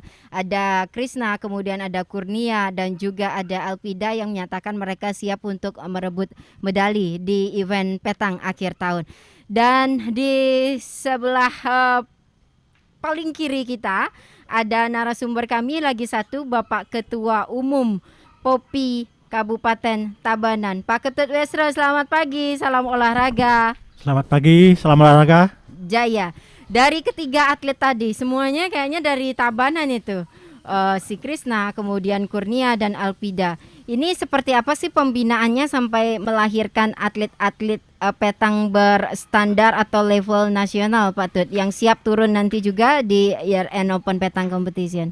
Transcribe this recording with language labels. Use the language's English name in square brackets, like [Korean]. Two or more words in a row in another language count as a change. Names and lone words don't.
[Indonesian] Ada Krisna, kemudian ada Kurnia, dan juga ada Alpida yang menyatakan mereka siap untuk merebut medali di event Petang akhir tahun. Dan di sebelah paling kiri kita ada narasumber kami lagi satu, Bapak Ketua Umum POPI Kabupaten Tabanan, Pak Ketut Wesra. Selamat pagi, salam olahraga. Selamat pagi, salam olahraga. Jaya. Dari ketiga atlet tadi, semuanya kayaknya dari Tabanan itu. Si Krisna, kemudian Kurnia, dan Alpida. Ini seperti apa sih pembinaannya sampai melahirkan atlet-atlet petang berstandar atau level nasional, Pak Tut, yang siap turun nanti juga di [English] Year End [Indonesian] Open Petang Competition?